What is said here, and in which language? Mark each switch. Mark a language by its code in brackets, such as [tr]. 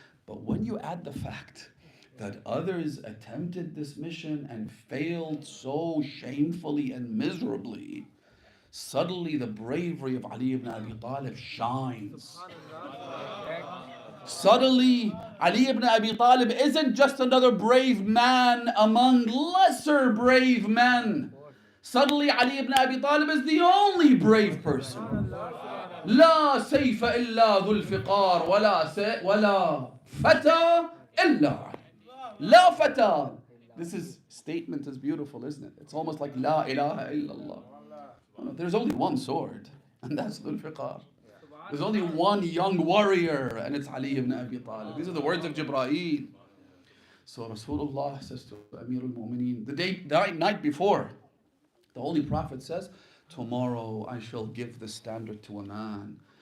[en] But when you add the fact that others attempted this mission and failed so shamefully and miserably, suddenly the bravery of Ali ibn Abi Talib shines. Suddenly, Ali ibn Abi Talib isn't just another brave man among lesser brave men. Suddenly, Ali ibn Abi Talib is the only brave person. [ar] لا سيف إلا ذو الفقار ولا فتى إلا لا فتى [en] This is statement is beautiful, isn't it? It's almost like La ilaha illallah. There's only one sword, and that's Dhul Fiqar. There's only one young warrior, and it's Ali ibn Abi Talib. These are the words of Jibreel. So Rasulullah says to Amir al-Mu'mineen, the night before, the Holy Prophet says, tomorrow I shall give the standard to a man.